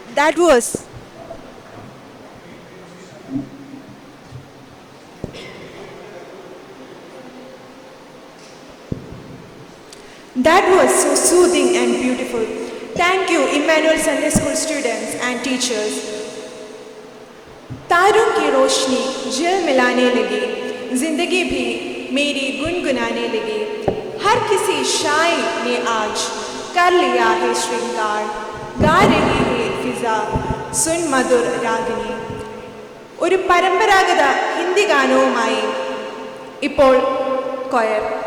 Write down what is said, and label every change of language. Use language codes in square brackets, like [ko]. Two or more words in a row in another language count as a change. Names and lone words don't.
[en] That was so soothing and beautiful. Thank you, Emmanuel Sunday School students and teachers. [hi] तारों की रोशनी जल मिलाने लगी, जिंदगी भी मेरी गुनगुनाने लगी। हर किसी शायर ने आज कर लिया है श्रृंगार, गा रही है फिजा, सुन मधुर रागिनी। [ml] ഒരു പരമ്പരാഗത ഹിന്ദി ഗാനവുമായി ഇപ്പോൾ കൊയർ.